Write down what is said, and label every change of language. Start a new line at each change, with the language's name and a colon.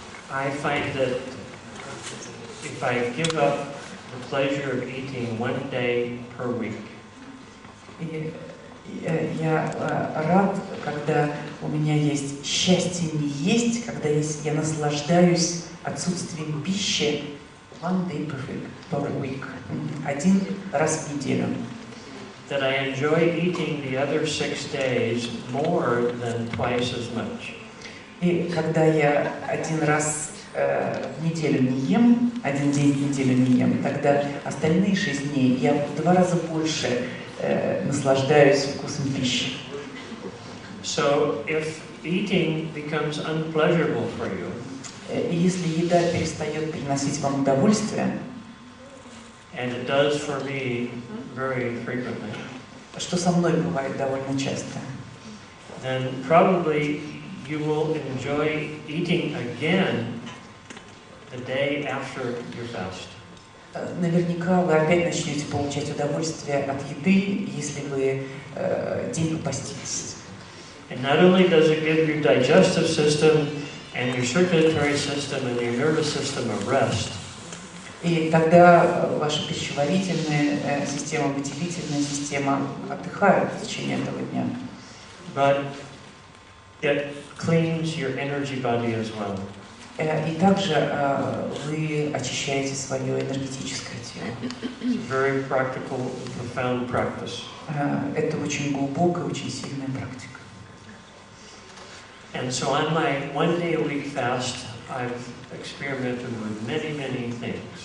English: I find that if I give up the pleasure of eating 1 day per week,
Russian: И я рад, когда у меня есть счастье не есть, когда я наслаждаюсь отсутствием пищи
English: 1 day per week,
Russian: 1 раз в неделю.
English: that I enjoy eating the other 6 days more than twice as much.
Russian: И когда я 1 раз в неделю не ем, 1 день в неделю не ем, тогда остальные 6 дней я в 2 раза больше наслаждаюсь вкусом пищи.
English: So if eating becomes unpleasurable for you,
Russian: И если еда перестает приносить вам удовольствие,
English: and it does for me very frequently,
Russian: что со мной бывает довольно часто,
English: then probably you will enjoy eating again the day after your fast.
Russian: наверняка вы опять начнете получать удовольствие от еды, если вы день попаститесь.
English: And not only does it give your digestive system and your circulatory system and your nervous system a rest,
Russian: И тогда ваша пищеварительная система, выделительная система отдыхают в течение этого дня.
English: but it cleans your energy body as well.
Russian: И также вы очищаете свое энергетическое тело.
English: It's a very practical, profound practice.
Russian: Это очень глубокая, очень сильная практика.
English: And so on my 1 day a week fast, I've experimented with many, many things.